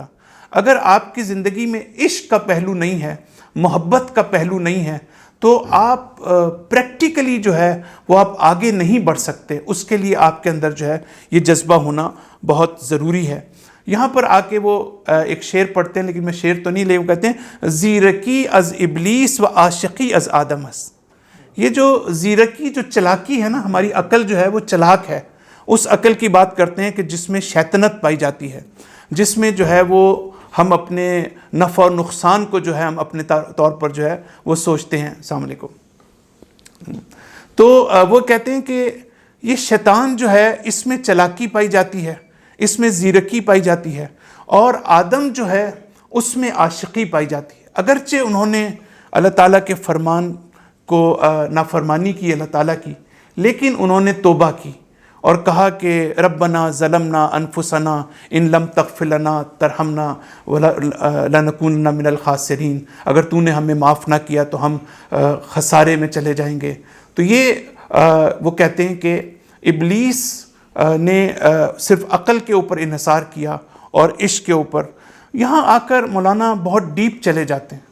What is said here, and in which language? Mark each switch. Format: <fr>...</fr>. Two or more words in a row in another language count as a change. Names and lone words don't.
<ur>اگر آپ کی زندگی میں عشق کا پہلو نہیں ہے، محبت کا پہلو نہیں ہے، تو آپ پریکٹیکلی جو ہے وہ آپ آگے نہیں بڑھ سکتے۔ اس کے لیے آپ کے اندر جو ہے یہ جذبہ ہونا بہت ضروری ہے۔ یہاں پر آ کے وہ ایک شعر پڑھتے ہیں، لیکن میں شعر تو نہیں لے، وہ کہتے ہیں</ur> <fa>زیرکی از ابلیس و عاشقی از آدم است۔</fa> <ur>یہ جو زیرکی، جو چلاکی ہے نا، ہماری عقل جو ہے وہ چلاک ہے، اس عقل کی بات کرتے ہیں کہ جس میں شیطنت پائی جاتی ہے، جس میں جو ہے وہ ہم اپنے نفع و نقصان کو جو ہے ہم اپنے طور پر جو ہے وہ سوچتے ہیں۔ السلام علیکم۔ تو وہ کہتے ہیں کہ یہ شیطان جو ہے اس میں چلاکی پائی جاتی ہے، اس میں زیرکی پائی جاتی ہے، اور آدم جو ہے اس میں عاشقی پائی جاتی ہے۔ اگرچہ انہوں نے اللہ تعالیٰ کے فرمان کو نافرمانی کی اللہ تعالیٰ کی، لیکن انہوں نے توبہ کی اور کہا کہ</ur> <ar>ربنا ظلمنا انفسنا ان لم تغفر لنا ترحمنا لنکونن من الخاسرین،</ar> <ur>اگر تو نے ہمیں معاف نہ کیا تو ہم خسارے میں چلے جائیں گے۔ تو یہ وہ کہتے ہیں کہ ابلیس نے صرف عقل کے اوپر انحصار کیا اور عشق کے اوپر۔ یہاں آ کر مولانا بہت ڈیپ چلے جاتے ہیں۔</ur>